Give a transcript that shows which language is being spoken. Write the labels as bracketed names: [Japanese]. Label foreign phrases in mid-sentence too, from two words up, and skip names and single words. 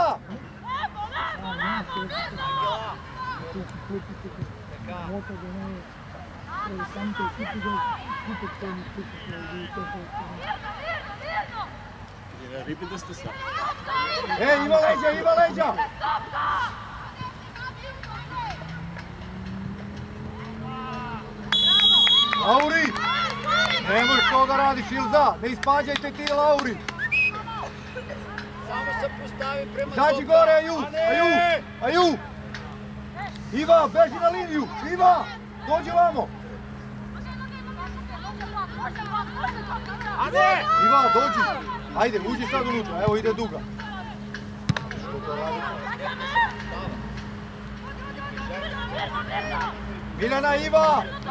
[Serbian] Лемо, Mirno! Mirno! [Macedonian] Рибите сте са. [Serbian] Има леđa, има леđa! Lauri! Nemoj to da radiš, Ilza! Ne ispađajte ti, Lauri! [Macedonian] Само се постави према [Serbian] Zađi gore, Aju! Aju! Aju! Iva, beži na liniju! Iva! Dođi vamo! Аде! Iva, dođi! Ajde, uđi sad unutra, evo ide duga. Miljana, Iva!